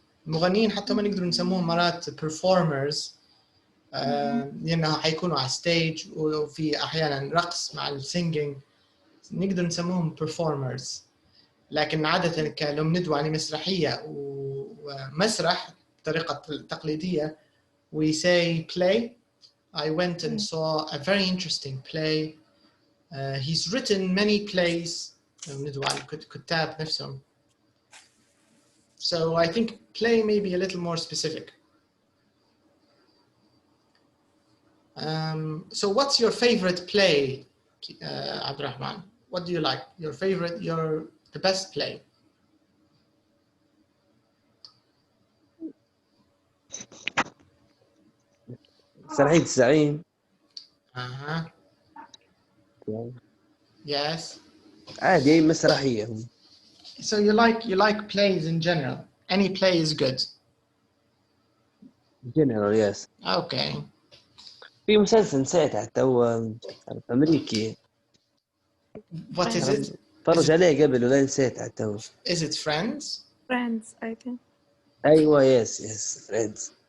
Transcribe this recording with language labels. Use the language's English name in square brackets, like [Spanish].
[Arabic] المغنيين حتى ما نقدر نسموهم مرات performers، لأنها حيكونوا على stage وفي أحيانا رقص مع السينجينج، نقدر نسموهم performers. لكن عادة لو ندوي عن مسرحية ومسرح بطريقة تقليدية [English] we say play. I went and saw a very interesting play. He's written many plays. [Arabic] ندوي عن الكتاب نفسهم. [English] So I think play may be a little more specific. So what's your favorite play, Abdurrahman? What do you like? Your favorite, the best play? [Arabic] سعيد الزعيم. [English] Yes. [Arabic] عادي أي مسرحية. [English] So you like plays in general. Any play is good. General, yes. Okay. [Arabic] في مسلسل نسيته حتى هو أمريكي. [English] What is it? [Arabic] فرج عليه قبل ولا نسيته حتى هو. [English] Is it Friends? Friends, I think. [Arabic] أيوة yes Friends.